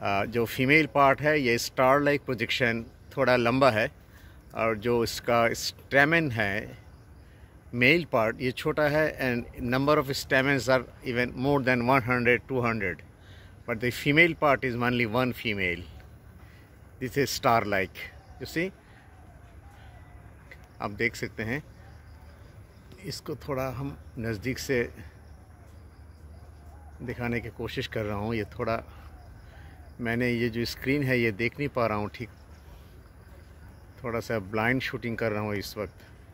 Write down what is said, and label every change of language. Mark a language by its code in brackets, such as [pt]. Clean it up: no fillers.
[hi] जो female part है ये स्टार लाइक प्रोजेक्शन थोड़ा लंबा है, और जो इसका स्टेमन है मेल पार्ट ये छोटा है, [en] And number of stamens are even more than 100-200, but the female part is only one female. This is star like, you see। [hi] आप देख सकते हैं, इसको थोड़ा हम नज़दीक से दिखाने की कोशिश कर रहा हूँ। ये थोड़ा मैंने ये जो स्क्रीन है ये देख नहीं पा रहा हूँ ठीक, थोड़ा सा ब्लाइंड शूटिंग कर रहा हूँ इस वक्त।